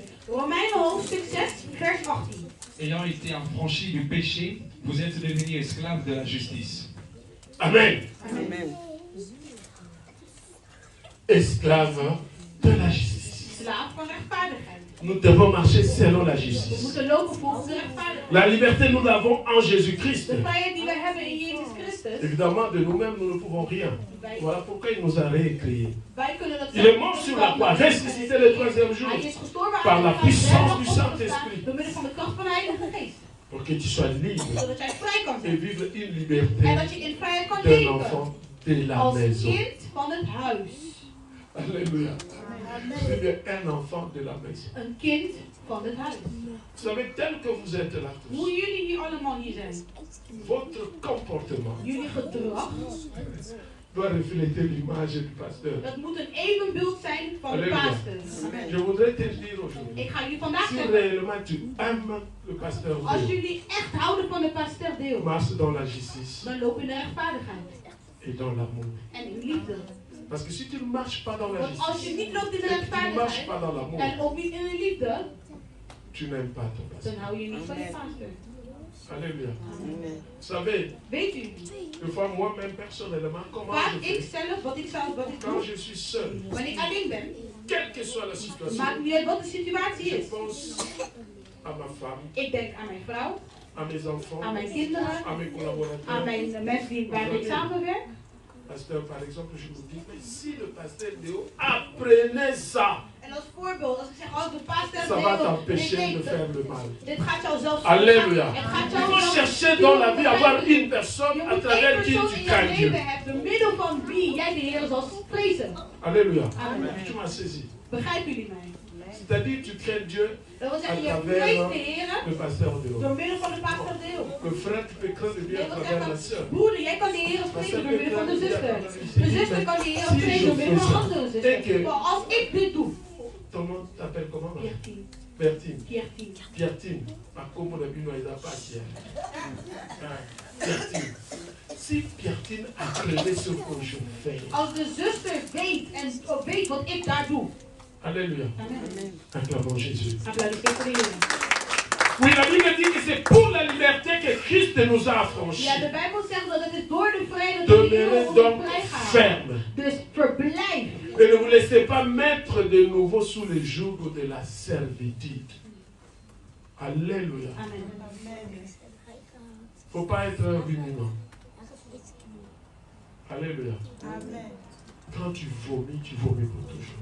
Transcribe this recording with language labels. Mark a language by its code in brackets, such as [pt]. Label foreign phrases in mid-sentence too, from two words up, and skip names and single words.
[nl] Romeinen hoofdstuk 6, vers 18. [fr] Ayant été affranchis du péché, vous êtes devenus esclaves de la justice. Amen. Amen. Esclaves de la justice. [nl] Slaaf van rechtvaardigheid. [fr] Nous devons marcher selon la [nl] We [fr] justice. [nl] moeten lopen volgens de rechtvaardigheid. [fr] La liberté, nous l'avons en Jésus-Christ. [nl] De vrijheid die wij hebben in Jezus Christus. [fr] Évidemment, de nous-mêmes, nous ne pouvons rien. Voilà pourquoi il nous a récréés. [nl] Wij kunnen dat [fr] Il est mort sur la croix, ressuscité le troisième jour, [nl] Hij is gestorven [fr] par [nl] aan [fr] la [nl] de kruis, [fr] puissance [nl] en [fr] du [nl] opgestaan [fr] Saint-Esprit, [nl] door middel van de kracht van de Heilige Geest. [fr] pour que tu sois libre [nl] Zodat jij vrij kan [fr] et [nl] zijn. [fr] vivre une [nl] En [fr] liberté [nl] dat je in vrijheid kan [fr] d'un [nl] leven. [fr] enfant de la [nl] Als [fr] maison. [nl] kind van het huis. [fr] Alléluia. C'est bien un enfant de la maison. [nl] Een kind van het huis. [fr] Vous savez, tel que vous êtes là tous, [nl] Hoe jullie hier allemaal hier zijn. [fr] votre comportement [nl] Jullie gedrag. [fr] doit refléter l'image du pasteur. [nl] Dat moet een evenbeeld zijn van de Halleluja. pastor. [fr] Je voudrais te dire aujourd'hui, [nl] Ik ga jullie vandaag [fr] si [nl] zeggen. [fr] réellement tu aimes le pasteur [nl] Als [fr] Dieu, [nl] jullie echt houden van de pastor Deo. [fr] marche dans la justice [nl] Dan loop je in de rechtvaardigheid. [fr] et dans l'amour. [nl] En in liefde. [fr] Parce que si tu ne marches pas dans la [nl] Want als je [fr] justice, [nl] niet loopt in de [fr] et que tu ne marches [nl] rechtvaardigheid. [fr] pas dans l'amour, [nl] En ook niet in de liefde. [fr] tu n'aimes pas ton pasteur. [nl] Dan hou je niet van je pastor. [fr] Alléluia. Amen. Vous savez, [nl] Weet u. [fr] des fois moi-même personnellement, comment [nl] Vaak [fr] je [nl] ik [fr] fais [nl] zelf, wat ik [fr] quand [nl] doe. [fr] je suis seul, [nl] Wanneer ik alleen ben. [fr] quelle que soit la situation, [nl] Maakt niet uit wat de situatie [fr] je [nl] is. [fr] pense à ma femme, [nl] Ik denk aan mijn vrouw. [fr] à mes enfants, [nl] Aan mijn kinderen. [fr] à mes [nl] Aan [fr] collaborateurs. [nl] mijn mensen waar ik samenwerk. [fr] Pasteur, par exemple, je me dis, mais si le pasteur Déo apprenait ça, [nl] En als voorbeeld, als ik zeg, oh de pastor [fr] ça va [nl] Deo, [fr] t'empêcher de [nl] dit [fr] faire le mal. [nl] gaat jou zelfs. [fr] Alléluia. [nl] Het gaat [fr] Il [nl] jou [fr] faut [nl] zelfs [fr] chercher dans la vie à avoir [nl] doen. [fr] une personne [nl] Je [fr] à [nl] moet [fr] travers [nl] één [fr] qui [nl] persoon [fr] tu [nl] in je [fr] crains Dieu. [nl] leven hebben, door middel van wie jij de Heer zal vrezen. [fr] Alléluia. Amen. Tu m'as saisi. [nl] Begrijpen jullie mij? [fr] C'est-à-dire, tu crains Dieu, [nl] Dat wil zeggen, [fr] à [nl] je [fr] travers [nl] vreest de Heer [fr] le pasteur Déo. [nl] door middel van de pastor Deo. [fr] Le frère, tu peux craindre Dieu à [nl] Dat wil [fr] travers la sœur. [nl] zeggen, broeder, jij kan de Heer vrezen door middel van de zuster. De zuster kan de Heer vrezen door middel van andere zuster. Maar als ik dit doe, [fr] Ton nom t'appelle comment? maman? Piertine, Bertine. Piertine. Piertine. Par contre, mon ami, il n'a pas hier. Piertine. Si Piertine apprenait ce que je fais. [nl] Als de zuster weet en weet wat ik daar doe. [fr] Alléluia. Amen. Acclamons Jésus. [nl] Applaudissez voor de Heer. [fr] Oui, la Bible dit que c'est pour la liberté que Christ nous a affranchis. [nl] Ja, de Bijbel zegt dat het is door de vrijheid dat de Heer [fr] Demeurez [nl] ons [fr] donc [nl] vrijgaat. [fr] ferme. [nl] Dus verblijf. [fr] Et ne vous laissez pas mettre de nouveau sous le joug de la servitude. Alléluia. Amen. Il ne faut pas être un ruminant. Alléluia. Amen. Quand tu vomis pour toujours.